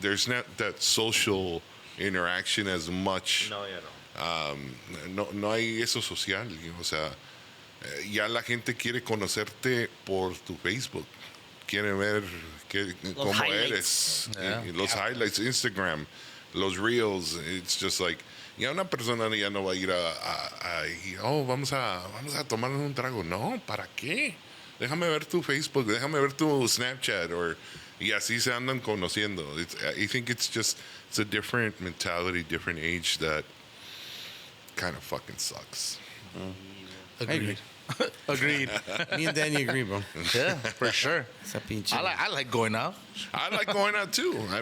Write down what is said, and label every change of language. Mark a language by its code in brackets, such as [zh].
[en] There's not that social interaction as much. [es] No, ya no. No hay eso social, o sea, ya la gente quiere conocerte por tu Facebook, quiere ver cómo [en] highlights. [es] eres, los highlights, Instagram, los reels. [en] It's just like, [es] ya una persona ya no va a ir vamos a tomar un trago. No, ¿para qué? Déjame ver tu Facebook, déjame ver tu Snapchat, y así se andan conociendo. [en] I think it's a different mentality, different age that kind of fucking sucks. Agreed. Agreed. Me and Danny agree, bro. Yeah, for sure. [es] Esa pinche. [en] I like going out. I like going out too.